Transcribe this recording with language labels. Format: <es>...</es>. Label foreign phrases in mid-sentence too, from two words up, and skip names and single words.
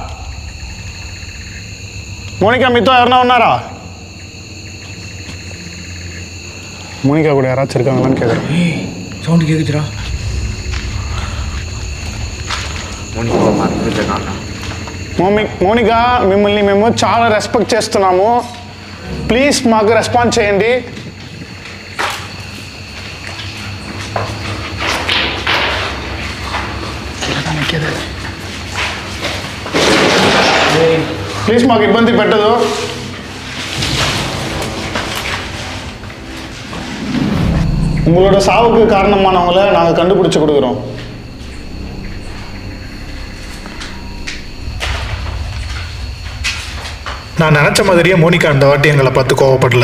<te>మోనికా మీతో ఎవరన్నా ఉన్నారా?</te> <ta>மோனிகா கூட யாராச்சும் இருக்காங்களான்னு கேட்குறேன். சவுண்டு கேட்குச்சுடா.</ta> <te>మోనికా మిమ్మల్ని మేము చాలా రెస్పెక్ట్ చేస్తున్నాము, ప్లీజ్ మాకు రెస్పాన్స్ చేయండి. ప్లీజ్ మాకు ఇబ్బంది పెట్టదు.</te> <ta>உங்களோட சாவுக்கு காரணமானவங்களை நாங்கள் கண்டுபிடிச்சு கொடுக்குறோம். நான் நினைச்ச மாதிரியே மோனிகா அந்த வாட்டி எங்களை பார்த்து கோவப்படல.</ta>